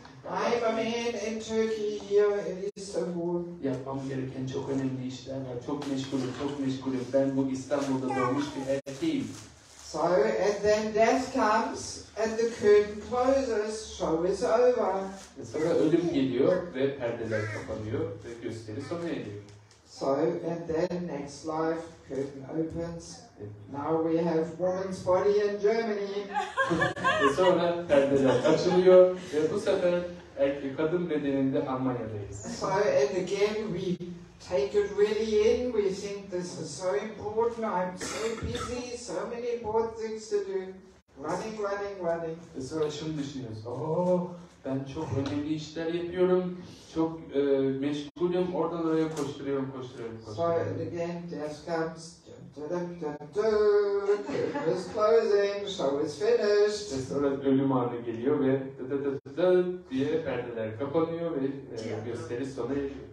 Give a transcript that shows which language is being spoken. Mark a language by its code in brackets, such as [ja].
[en] I'm a man in Turkey here in Istanbul. [tr] Yapmam gereken çok önemli işler var. Çok meşgulüm. Ben bu İstanbul'da doğmuş bir erkeğim. [en] So, and then death comes and the curtain closes, show is over. [tr] Sonra ölüm geliyor ve perdeler kapanıyor ve gösteri sona eriyor. [en] So, and then next life, curtain opens. Now we have woman's body in Germany. [tr] Ve sonra perdeler açılıyor ve bu sefer kadın bedeninde Almanya'dayız. [en] So, and again we take it really in. We think this is so important. I'm so busy, so many important things to do. Running. [tr] Ve sonra şunu düşünüyoruz. Ben çok önemli işler yapıyorum. Çok meşgulüm. Oradan oraya koşturuyorum. [en] So, and again death comes. It's closing, show is finished. [tr] Ve sonra ölüm anı geliyor ve diye perdeler kapanıyor ve gösteri sona eriyor.